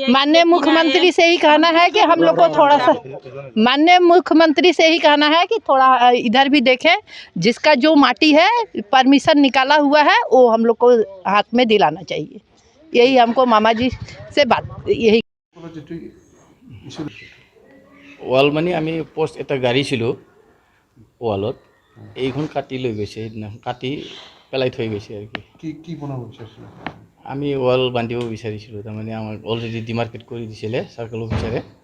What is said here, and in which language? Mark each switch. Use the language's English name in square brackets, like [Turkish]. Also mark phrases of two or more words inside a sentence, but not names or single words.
[Hindi] माननीय मुख्यमंत्री से ही कहना है कि हम लोग को थोड़ा सा माननीय मुख्यमंत्री से ही कहना है कि थोड़ा इधर भी देखें जिसका जो माटी है परमिशन निकाला हुआ है वो हम लोग को हाथ में दिलाना चाहिए यही हमको मामा जी से बात यही [Assamese] ৱাল মানে আমি পোষ্ট এটা গাড়িছিলোঁ ৱালত এইখন কাটি লৈ গৈছে সেইদিনা কাটি পেলাই থৈ গৈছে আৰু কি বনাব বিচাৰিছিল আমি ৱাল বান্ধিব বিচাৰিছিলোঁ তাৰমানে আমাক [English] already demarcate [Assamese] কৰি দিছিলে [English] circle officerে